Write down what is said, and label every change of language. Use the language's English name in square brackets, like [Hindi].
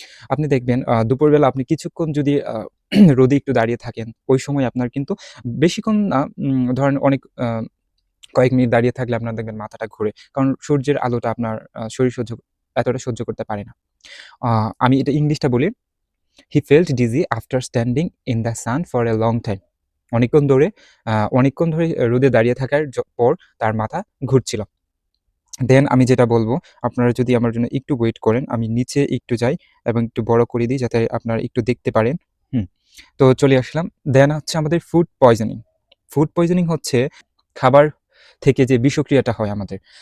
[Bangla] আপনি দেখবেন দুপুরবেলা আপনি কিছুক্ষণ যদি রোদে একটু দাঁড়িয়ে থাকেন, ওই সময় আপনার কিন্তু বেশিক্ষণ না, ধরেন অনেক কয়েক মিনিট দাঁড়িয়ে থাকলে আপনার দেখবেন মাথাটা ঘুরে। কারণ সূর্যের আলোটা আপনার শরীর এতটা সহ্য করতে পারে না। আ আমি এটা ইংলিশটা বলি। [English] He felt dizzy after standing in the sun for a long time. [Bangla] অনেকক্ষণ ধরে রোদে দাঁড়িয়ে থাকার পর তার মাথা ঘুরছিল। দেন আমি যেটা বলব, আপনারা যদি আমার জন্য একটু ওয়েট করেন, আমি নিচে একটু যাই এবং একটু বড় করে দিই যাতে আপনারা একটু দেখতে পারেন। হুম। তো চলে আসলাম। দেন হচ্ছে আমাদের ফুড পয়জনিং। ফুড পয়জনিং হচ্ছে খাবার থেকে যে বিষক্রিয়াটা হয় আমাদের।